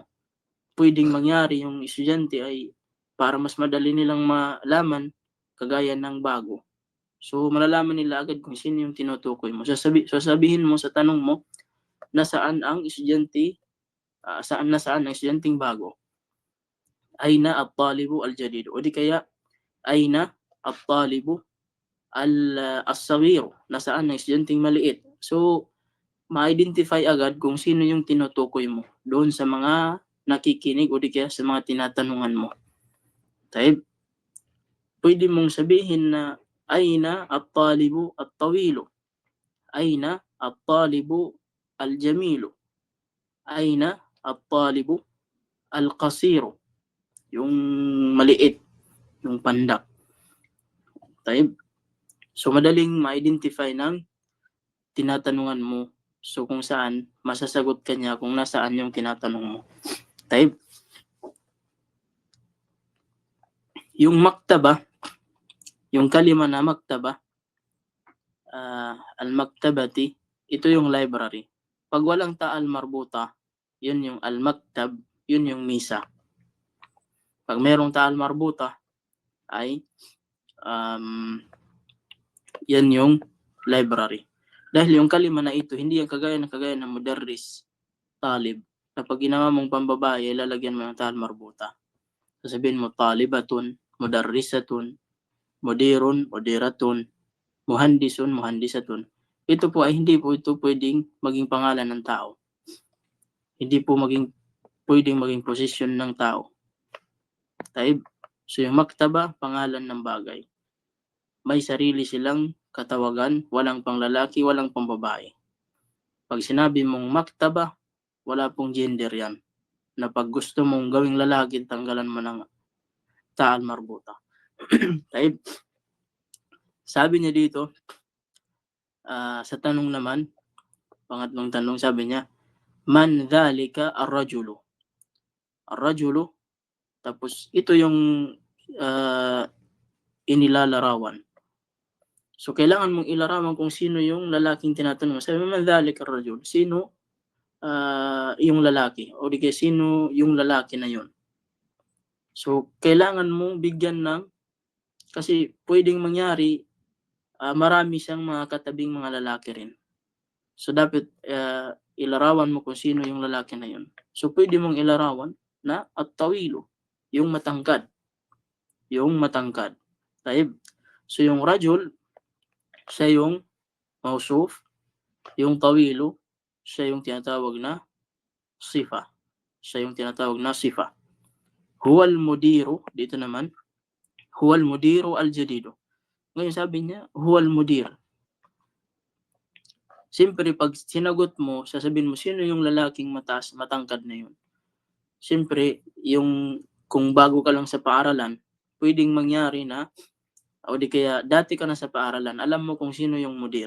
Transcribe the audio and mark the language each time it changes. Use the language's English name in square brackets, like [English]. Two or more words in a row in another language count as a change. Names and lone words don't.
[Filipino] Pwedeng mangyari yung estudyante ay para mas madali nilang malaman, kagaya ng bago. So, malalaman nila agad kung sino yung tinutukoy mo. Sasabihin mo sa tanong mo, nasaan ang estudyante, nasaan ang estudyanteng bago? [Arabic] أين الطالبُ الجديد? [Filipino] O di kaya, [Arabic] أين الطالبُ الصغير? [Filipino] Nasaan ang estudyanteng maliit? So, ma-identify agad kung sino yung tinutukoy mo doon sa mga nakikinig o di kaya sa mga tinatanungan mo. Taib. Pwede mong sabihin na [Arabic] أين الطالبُ الطويلُ? أين الطالبُ الجميلُ? أين الطالبُ القصيرُ? [Filipino] Yung maliit, yung pandak. Taib. So madaling ma-identify ng tinatanungan mo. So kung saan, masasagot ka niya kung nasaan yung tinatanong mo. Taib. Yung maktaba, yung kalima na maktaba, al-maktabati, ito yung library. Pag walang [Arabic] تاء مربوطة, [Filipino] yun yung al-maktab, yun yung misa. Pag merong [Arabic] تاء مربوطة, [Filipino] ay yan yung library. Dahil yung kalima na ito, hindi yung kagaya ng mudarris, talib, na pag ginawa mong pambabae, lalagyan mo yung [Arabic] تاء مربوطة. [Filipino] Sasabihin mo, [Arabic] طالبةٌ، مدرسةٌ، مديرٌ، مديرةٌ، مهندسٌ، مهندسةٌ. [Filipino] Ito po ay hindi po ito pwedeng maging pangalan ng tao. Hindi po pwedeng maging posisyon ng tao. Taib. So yung maktaba, pangalan ng bagay. May sarili silang katawagan, walang panglalaki, walang pambabae. Pag sinabi mong maktaba, wala pong gender yan. Na pag gusto mong gawing lalaki, tanggalan mo ng [Arabic] تاء مربوطة. [Filipino] Taib. Sabi niya dito, sa tanong naman, pangatlong tanong, sabi niya, [Arabic] من ذلك الرجلُ? [Filipino] Ar-rajulu, tapos ito yung inilalarawan. So kailangan mong ilarawan kung sino yung lalaking tinatanong. Sabi mo, [Arabic] من ذلك الرجل? [Filipino] Sino yung lalaki? O di kaya sino yung lalaki na yun? So kailangan mong bigyan ng, kasi pwedeng mangyari, marami siyang mga katabing mga lalaki rin. So dapat ilarawan mo kung sino yung lalaki na yun. So pwede mong ilarawan na at-tawilu, yung matangkad. Yung matangkad. Taib. So yung rajul, siya yung mausuf. Yung tawilu, siya yung tinatawag na sifa. Siya yung tinatawag na sifa. [Arabic] هو المديرُ, [Filipino] dito naman, [Arabic] هو المديرُ الجديدُ. [Filipino] Ngayon sabi niya, [Arabic] هو المدير. [Filipino] Siyempre, pag sinagot mo, sasabihin mo, sino yung lalaking matangkad na yun? Siyempre, kung bago ka lang sa paaralan, pwedeng mangyari na, o di kaya dati ka na sa paaralan, alam mo kung sino yung mudir.